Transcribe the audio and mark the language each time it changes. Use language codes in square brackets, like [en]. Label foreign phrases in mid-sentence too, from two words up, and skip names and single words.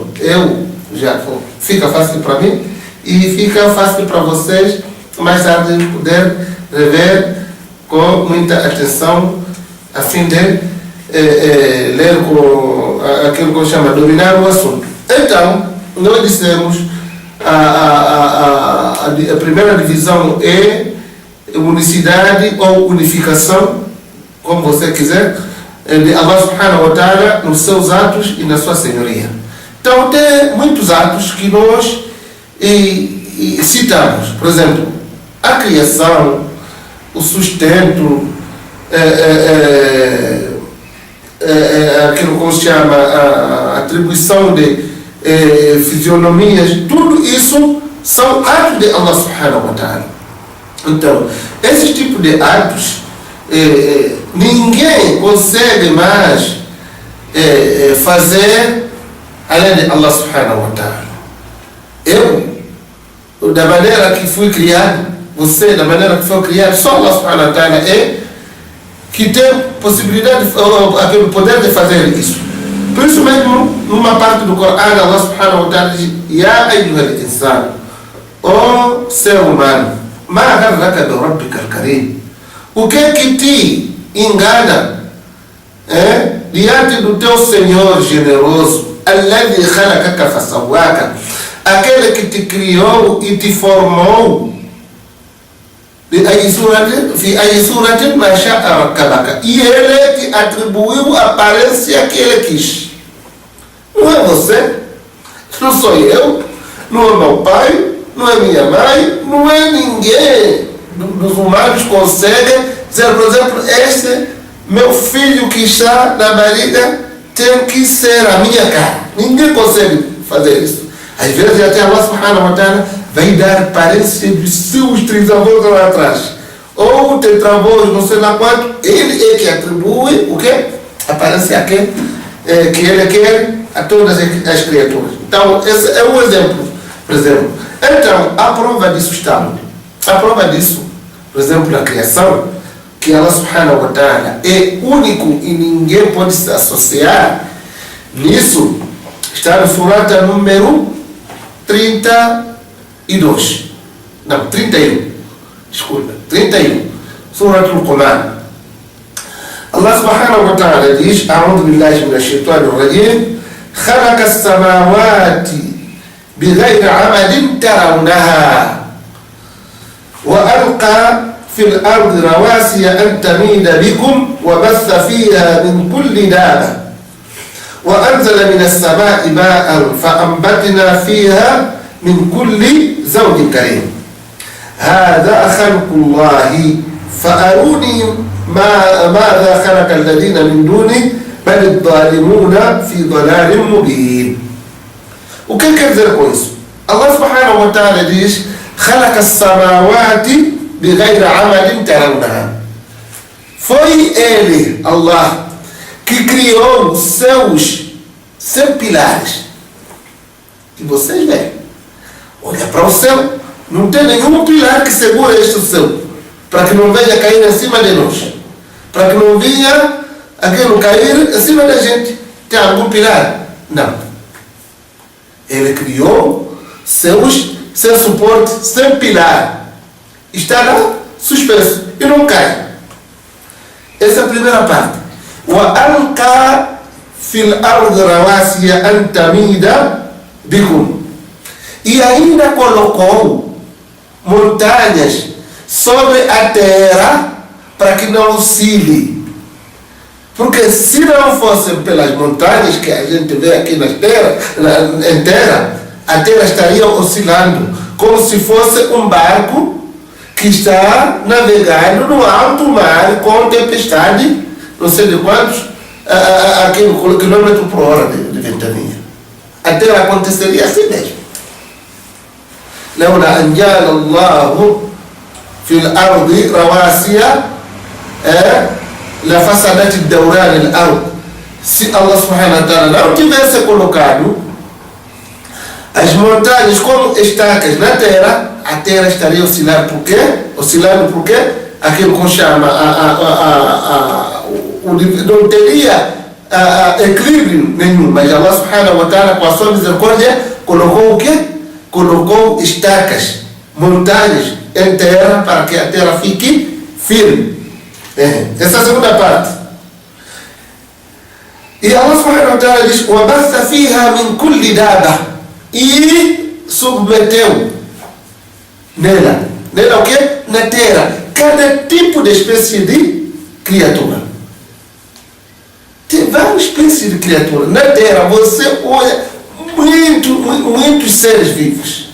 [pt] Fica fácil para mim e fica fácil para vocês mais tarde poder rever com muita atenção, a fim de ler com aquilo que eu chamo de dominar o assunto. Então, nós dissemos a primeira divisão é unicidade ou unificação, como você quiser, de [ar] الله سبحانه وتعالى [pt] nos seus atos e na sua senhoria. Então, tem muitos atos que nós citamos. Por exemplo, a criação, o sustento, aquilo que se chama a atribuição de fisionomias, tudo isso são atos de [ar] الله سبحانه وتعالى. [pt] Então, esse tipo de atos, ninguém consegue mais fazer além de [ar] الله سبحانه وتعالى. [pt] Eu, da maneira que fui criado, você, da maneira que foi criado, só [ar] الله سبحانه وتعالى [pt] que tem possibilidade, o poder de fazer isso. Por isso mesmo, numa parte do Corão, [ar] الله سبحانه وتعالى diz: يا أيها الإنسان, [pt] ó ser humano, [ar] ما غرك بربك الكريم. [pt] O que é que te engana diante do teu Senhor generoso? [ar] الذي خلقك فسواك, [pt] aquele que te criou e te formou. E ele te atribuiu a aparência que ele quis. Não é você, não sou eu, não é meu pai, não é minha mãe, não é ninguém dos humanos consegue dizer, por exemplo, este meu filho que está na barriga tem que ser a minha cara. Ninguém consegue fazer isso. Às vezes até [ar] الله سبحانه وتعالى [pt] vai dar aparência dos seus trisavós lá atrás, ou tetravós, não sei lá quanto. Ele é que atribui o quê? Aparência que ele quer a todas as criaturas. Então, esse é um exemplo, por exemplo. Então, a prova disso está onde? A prova disso, por exemplo, na criação, que [ar] الله سبحانه وتعالى [pt] é único e ninguém pode se associar nisso, está no surata número 32. Não, 31. Desculpa, 31. Surah Al-Qamar. [ar] الله سبحانه وتعالى diz: أعوذ بالله من الشيطان الرجيم. خلق السماوات بغير عمد ترونها وألقى في الأرض رواسي أن تميد بكم وبث فيها من كل دابة وأنزل من السماء ماء فأنبتنا فيها من كل زوج كريم هذا خلق الله فأروني ماذا خلق الذين من دونه بل الظالمون في ضلال مبين. [pt] O que quer dizer com isso? [ar] الله سبحانه وتعالى diz: خلق السماوات بغير عمل ترونها. [pt] Foi ele, Allah, que criou os seus 100 pilares que vocês veem. Olha para o céu, Não tem nenhum pilar que segura este céu, para que não venha cair em cima de nós, para que não venha aquilo cair em cima da gente. Tem algum pilar? Não. Ele criou céus sem suporte, sem pilar. Está lá, suspenso, e não cai. Essa é a primeira parte. [ar] وَأَلْقَى فِي الْأَرْضِ رَوَاسِيَ أَنْ تَمِيدَ بِكُمْ. [pt] E ainda colocou montanhas sobre a terra para que não oscile. Porque se não fossem pelas montanhas que a gente vê aqui na terra, a terra estaria oscilando, como se fosse um barco que está navegando no alto mar com tempestade, não sei de quantos, quilômetros por hora de ventania. A terra aconteceria assim mesmo. [ar] لولا أن جعل الله في الأرض رواسي لفسدت الدوران الأرض. [pt] Se [ar] الله سبحانه وتعالى [pt] não tivesse colocado as montanhas como estacas na terra, a terra estaria oscilando. Por quê? Oscilando porque aquilo que chama não teria equilíbrio nenhum. [ar] Mas الله سبحانه وتعالى, [pt] com a sua misericórdia, colocou o quê? Colocou estacas, montanhas em terra para que a terra fique firme. Essa é a segunda parte. E [ar] الله سبحانه وتعالى diz: وَبَثَّ فِيهَا مِنْ كُلِّ دَابَةٍ. [pt] E submeteu nela o quê? Na terra, cada tipo de espécie de criatura. Tem várias espécies de criatura. Na terra você olha muitos seres vivos.